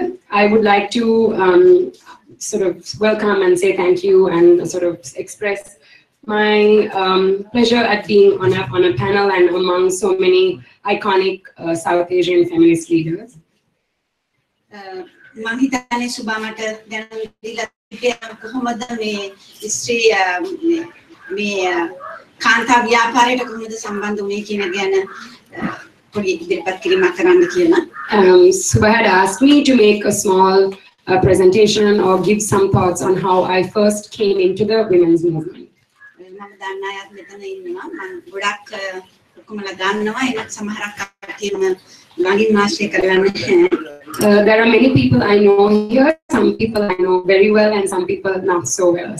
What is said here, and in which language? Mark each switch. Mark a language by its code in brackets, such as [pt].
[en] I would like to sort of welcome and say thank you and sort of express my pleasure at being on a panel and among so many iconic South Asian feminist leaders. [si] Mahitane Subha mata දැනුම් දීලා කොහොමද මේ ස්ත්‍රී මේ කාන්තා ව්‍යාපාරයට කොහොමද සම්බන්ධ වුනේ කියන ගැන පොඩි ඉදිරිපත් කිරීමක් කරන්න කියලා. [en] Subha had asked me to make a small presentation or give some thoughts on how I first came into the women's movement. [si] මම දන්න අයත් මෙතන ඉන්නවා. මම ගොඩක් ඔක්කොමලා දන්නවා. ඒත් සමහරක් කටියම ළඟින් ආශ්‍රය කරලා නැහැ. [en] There are many people I know here. Some people I know very well, and some people not so well.